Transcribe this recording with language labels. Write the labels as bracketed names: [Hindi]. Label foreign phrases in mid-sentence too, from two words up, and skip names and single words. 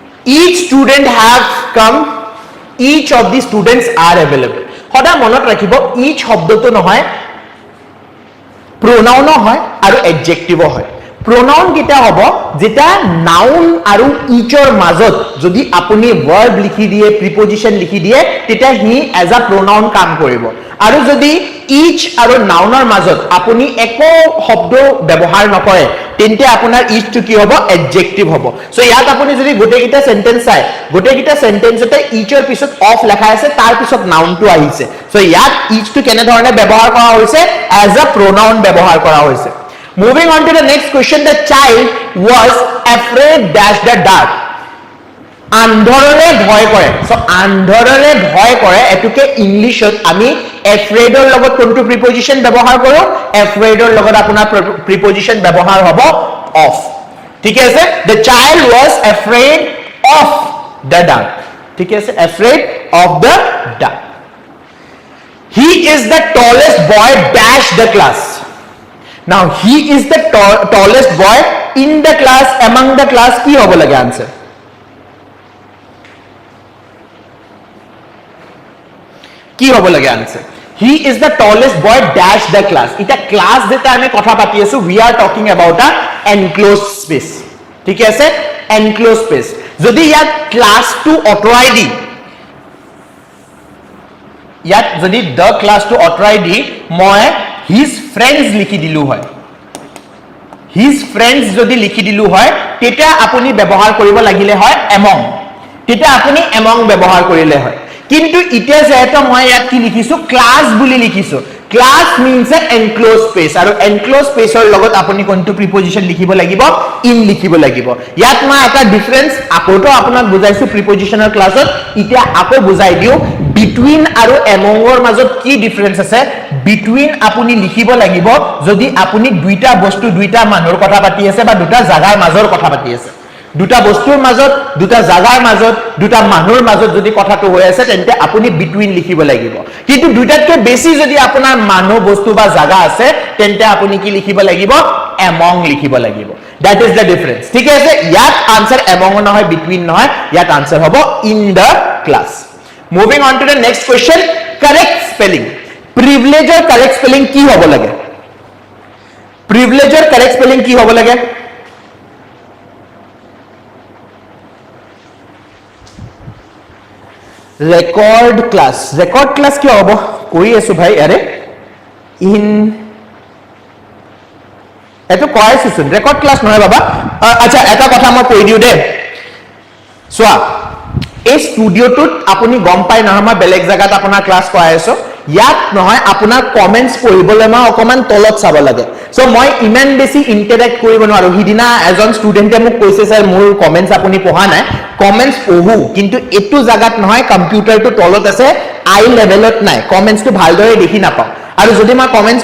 [English] each student have come, each of the students are available. [Assamese] সদায় মনত ৰাখিব each শব্দটো নহয় pronoun হয় আৰু adjective হয়. pronoun কিটা হ'ব যেটা noun আৰু each ৰ মাজত যদি আপুনি verb লিখি দিয়ে preposition লিখি দিয়ে তেতিয়া হি [English] as a pronoun [Assamese] কাম কৰিব আৰু যদি each আৰু noun ৰ মাজত আপুনি একো শব্দ ব্যৱহাৰ নকৰে তেন্তে আপোনাৰ each টো কি হ'ব adjective হ'ব. সো ইয়াত আপুনি যদি গোটেইকিটা সেন্টেন্স চাই গোটেইকিটা সেন্টেন্সতে each ৰ পিছত of লেখা আছে তাৰ পিছত noun টো আহিছে. সো ইয়াত each টো কেনে ধৰণে ব্যৱহাৰ কৰা হৈছে [English] as a pronoun [Assamese] ব্যৱহাৰ কৰা হৈছে. [English] Moving on to the next question, the child was afraid dash the dark. [Assamese] আন্ধৰৰে ভয় কৰে. সো আন্ধৰৰে ভয় কৰে এটুকে ইংলিশত আমি afraid ৰ লগত কোনটো প্ৰিপজিশন ব্যৱহাৰ কৰো afraid ৰ লগত আপোনাৰ প্ৰিপজিশন ব্যৱহাৰ হ'ব of. ঠিক আছে [English] the child was afraid of the dark. [Assamese] ঠিক আছে [English] afraid of the dark. He is the tallest boy dash the class. Now he is the tallest boy in the class among the class [Assamese] কি হ'ব লাগে [English] answer [Assamese] কি হ'ব লাগে [English] answer he is the tallest boy dash the class. [Assamese] এটা class যেটা আমি কথা পাতি আছো [English] we are talking about a enclosed space. [Assamese] ঠিক আছে [English] enclosed space. [Assamese] যদি ইয়াত class টো অতৰাই দি ইয়াত যদি the class টো অতৰাই দি মই [English] his friends [Assamese] লিখি দিলু হয় [English] his friends [Assamese] যদি লিখি দিলু হয় তেতিয়া আপুনি ব্যৱহাৰ কৰিব লাগিলে হয় among তেতিয়া আপুনি among ব্যৱহাৰ কৰিলে হয় কিন্তু ইতিয়া যেটা মই ইয়াত কি লিখিছো ক্লাস বুলি লিখিছো ক্লাস [English] means a enclosed space [Assamese] আৰু [English] enclosed space [Assamese] ৰ লগত আপুনি কোনটো প্ৰিপজিশন লিখিব লাগিব in লিখিব লাগিব ইয়াত মই এটা ডিফাৰেন্স আকৌটো আপোনাক বুজাইছো প্ৰিপজিশনৰ ক্লাছত ইতিয়া আকো বুজাই দিও between আৰু among ৰ মাজত কি ডিফাৰেন্স আছে between আপুনি লিখিব লাগিব যদি আপুনি দুইটা বস্তু দুইটা মানুহৰ কথা পাতি আছে বা দুটা জাগাৰ মাজৰ কথা পাতি আছে দুটা বস্তুৰ মাজত দুটা জাগাৰ মাজত দুটা মানুহৰ মাজত যদি কথাটো হৈ আছে তেন্তে আপুনি between লিখিব লাগিব কিন্তু দুইটাতকৈ বেছি যদি আপোনাৰ মানুহ বস্তু বা জাগা আছে তেন্তে আপুনি কি লিখিব লাগিব among লিখিব লাগিব [English] that is the difference [Assamese] ঠিক আছে ইয়াত আনসার among নহয় between নহয় ইয়াত আনসার হ'ব in the class. [English] Moving on to the next question, correct spelling. Privilege or correct spelling [Assamese] কি হ'ব লাগে [English] privilege or correct spelling [Assamese] কি হ'ব লাগে [English] record class [Assamese] কি হ'ব কৈ আছো ভাই আৰে in এটো কৈছোন [English] record class [Assamese] নহয় বাবা আচ্ছা এটা কথা মই কৈ দিও দে সোয়া এই স্টুডিওটোত আপুনি গম পাই নহয় মই বেলেগ জায়গাত আপোনাৰ ক্লাস কৰাই আছো ইয়াত নহয় আপোনাৰ কমেন্টস পঢ়িবলৈ মই অকমান তলত চাব লাগে সো মই ইমান বেছি ইন্টাৰেক্ট কৰিব নোৱাৰো হিদিনা এজন ষ্টুডেন্টে মোক কৈছে স্যাৰ মোৰ কমেন্টস আপুনি পঢ়া নাই কমেন্টস পঢ়ু কিন্তু এটো জায়গাত নহয় কম্পিউটাৰটো তলত আছে [English] eye level [Assamese] নাই কমেন্টসটো ভালদৰে দেখি নাপাও আৰু যদি মই কমেন্টস